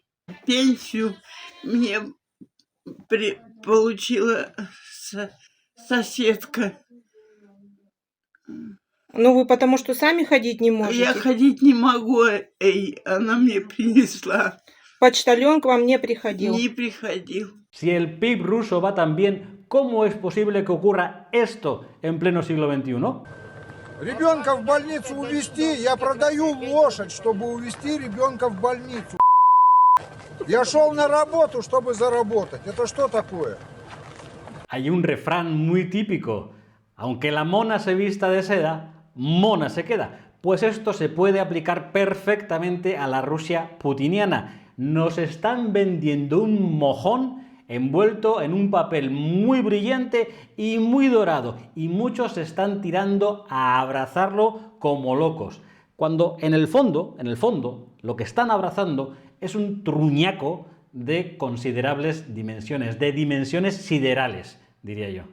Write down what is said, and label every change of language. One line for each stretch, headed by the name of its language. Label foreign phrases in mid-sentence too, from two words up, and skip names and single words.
Russian: Пенсию мне получила соседка. Ну, вы потому что сами ходить не можете? Я ходить не могу, она мне принесла. Почтальон к вам не приходил? Не приходил.
Spanish: Si el PIB ruso va tan bien, ¿cómo es posible que ocurra esto en pleno siglo XXI?
Russian: Ребенка в больницу увезти, я продаю лошадь, чтобы увезти ребенка в больницу. Я шел на работу, чтобы заработать. Это что такое?
Spanish: Hay un refrán muy típico: aunque la mona se vista de seda, mona se queda. Pues esto se puede aplicar perfectamente a la Rusia putiniana. Nos están vendiendo un mojón envuelto en un papel muy brillante y muy dorado, y muchos se están tirando a abrazarlo como locos, cuando en el fondo, lo que están abrazando es un truñaco de considerables dimensiones, de dimensiones siderales, diría yo.